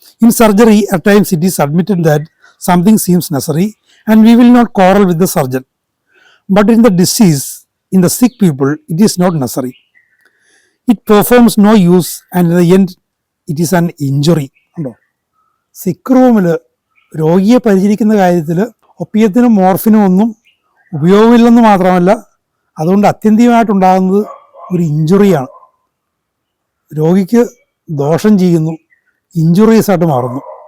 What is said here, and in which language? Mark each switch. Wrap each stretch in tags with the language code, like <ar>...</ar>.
<en>In surgery at times it is admitted that something seems necessary and we will not quarrel with the surgeon. But in the disease, in the sick people, it is not necessary. It performs no use and in the end it is an injury.</en> <ml>ഉണ്ടോ? സിക്ക് റൂമിൽ രോഗിയെ പരിചരിക്കുന്ന കാര്യത്തിൽ ഒപ്പിയത്തിനും മോർഫിനും ഒന്നും ഉപയോഗമില്ലെന്ന് മാത്രമല്ല, അതുകൊണ്ട് അത്യന്തികമായിട്ടുണ്ടാകുന്നത് ഒരു ഇഞ്ചുറിയാണ്. രോഗിക്ക് ദോഷം ചെയ്യുന്നു, ഇഞ്ചുറീസായിട്ട് മാറുന്നു.</ml>